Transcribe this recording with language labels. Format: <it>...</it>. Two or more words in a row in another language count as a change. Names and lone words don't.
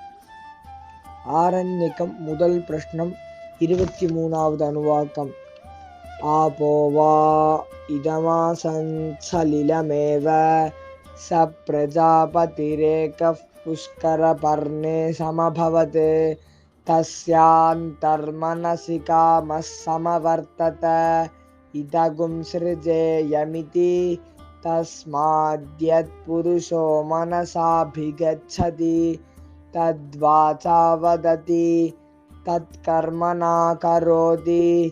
<ta>ஆரண்யகம் முதல் பிரஷ்னம் 23வது அணுவாக்கம்.</ta> <sa>आपोवा इदमासलिलमेव च प्रजापतिरेक पुष्कर पर्णे समभवत् तस्यान्तर्मनसि कामः समवर्तत इदगुं सृजेयमिति तस्माद्यत्पुरुषो मनसाभिगच्छति तद्वाचा वदति तत्कर्मणा करोति</sa>